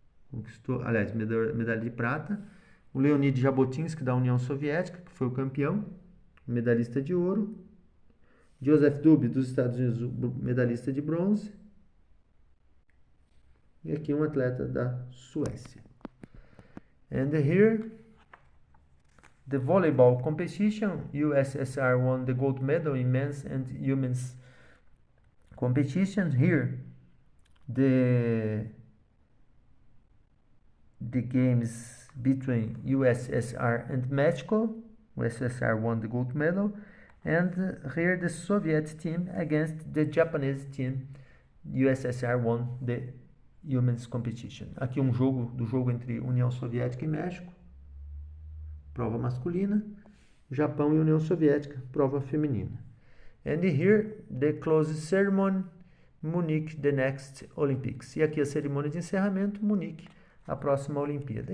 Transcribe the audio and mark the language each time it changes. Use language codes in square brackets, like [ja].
[pt] Conquistou, aliás, medalha de prata. O Leonid Jabotinsky da União Soviética, que foi o campeão, medalhista de ouro. Joseph Duby dos Estados Unidos, medalhista de bronze. E aqui um atleta da Suécia. [en] And here, the volleyball competition, USSR won the gold medal in men's and women's competition. Here, the games between USSR and Mexico. USSR won the gold medal. And here the Soviet team against the Japanese team. USSR won the women's competition. [pt] Aqui um jogo entre União Soviética e México, prova masculina. Japão e União Soviética, prova feminina. [en] And here the closing ceremony, Munich, the next Olympics. [pt] E aqui a cerimônia de encerramento, Munique, a próxima Olimpíada.